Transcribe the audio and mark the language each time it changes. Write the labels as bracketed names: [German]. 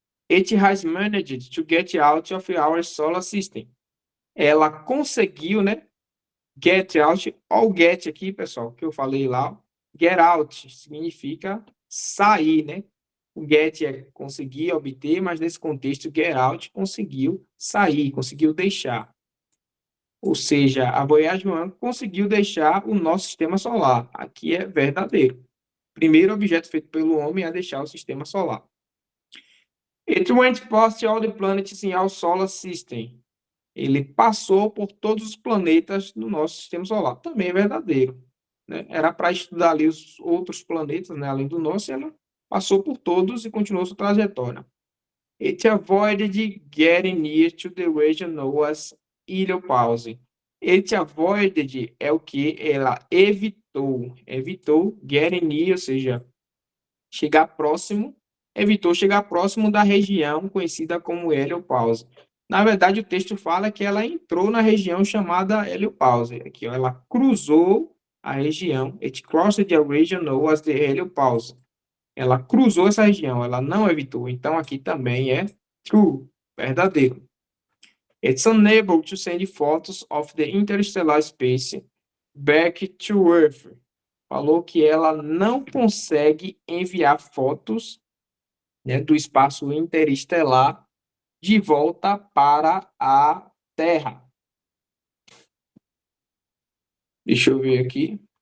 [English] It has managed to get out of our solar system. [Portuguese] Ela conseguiu, né? Get out, ou get aqui, pessoal, que eu falei lá. Get out significa sair, né? O get é conseguir, obter, mas nesse contexto, get out conseguiu sair, conseguiu deixar. Ou seja, a Voyager 1 conseguiu deixar o nosso sistema solar. Aqui é verdadeiro. Primeiro objeto feito pelo homem a deixar o sistema solar. [English] It went past all the planets in our solar system. [Portuguese] Ele passou por todos os planetas do nosso sistema solar. Também é verdadeiro, né? Era para estudar ali os outros planetas, né, além do nosso, e ela passou por todos e continuou sua trajetória. [English] It avoided getting near to the region known as heliopause. It avoided [Portuguese] é o que? Ela evitou. Evitou [English] getting near, [Portuguese] ou seja, chegar próximo, evitou chegar próximo da região conhecida como heliopause. Na verdade, o texto fala que ela entrou na região chamada heliopause. Aqui, ó, ela cruzou a região. [English] It crossed the region known as the heliopause. [Portuguese] Ela cruzou essa região, ela não evitou. Então, aqui também é true, verdadeiro. [English] It's unable to send photos of the interstellar space back to Earth. [Portuguese] Falou que ela não consegue enviar fotos, né, do espaço interestelar de volta para a Terra. Deixa eu ver aqui.